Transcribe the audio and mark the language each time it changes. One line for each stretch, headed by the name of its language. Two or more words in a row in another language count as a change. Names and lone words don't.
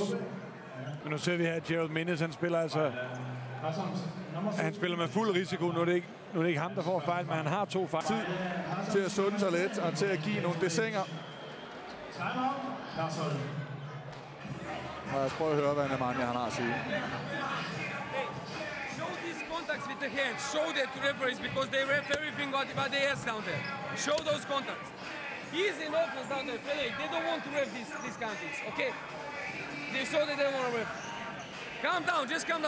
Danish: Men nu ser vi her, at Gerald Minnis, han spiller altså. Han spiller med fuld risiko. Nu er det ikke ham, der får fejl, men han har 2 fejl. Tid til at sunde sig lidt, og til at give nogle desinger. Og lad os prøve at høre, hvad Nemanja han har at sige.
English: Show these contacts with the hands. Show that to referees because they ref everything what they ask down there. Show those contacts. He's in offense down there. They don't want to ref these kind of things, okay? They saw that they don't want to ref. Calm down, just calm down.